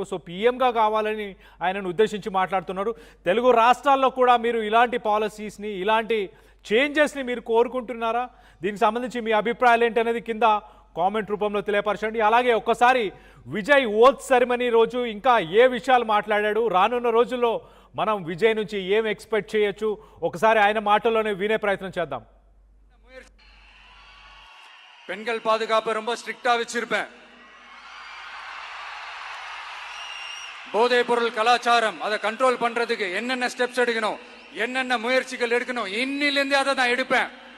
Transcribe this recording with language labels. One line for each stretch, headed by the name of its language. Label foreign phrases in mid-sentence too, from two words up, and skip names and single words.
Telugu: సో పీఎంగా కావాలని ఆయనను ఉద్దేశించి మాట్లాడుతున్నారు. తెలుగు రాష్ట్రాల్లో కూడా మీరు ఇలాంటి పాలసీస్ని, ఇలాంటి చేంజెస్ని మీరు కోరుకుంటున్నారా? దీనికి సంబంధించి మీ అభిప్రాయాలు ఏంటనేది కింద కామెంట్ రూపంలో తెలియపరచండి. అలాగే ఒక్కసారి విజయ్
English: oath ceremony
Telugu: రోజు ఇంకా ఏ విషయాలు మాట్లాడాడు, రానున్న రోజుల్లో మనం విజయ్ నుంచి ఏం ఎక్స్పెక్ట్ చేయొచ్చు, ఒకసారి ఆయన మాటల్లోనే వినే ప్రయత్నం చేద్దాం.
Tamil: பெண்கள் பாதுகாப்பு ரொம்ப ஸ்ட்ரிக்டா வச்சிருப்பேன். போதைப் பொருள் கலாச்சாரம் அதை கண்ட்ரோல் பண்றதுக்கு என்னென்ன ஸ்டெப்ஸ் எடுக்கணும், என்னென்ன முயற்சிகள் எடுக்கணும், இன்னிலிருந்தே அதை நான் எடுப்பேன்.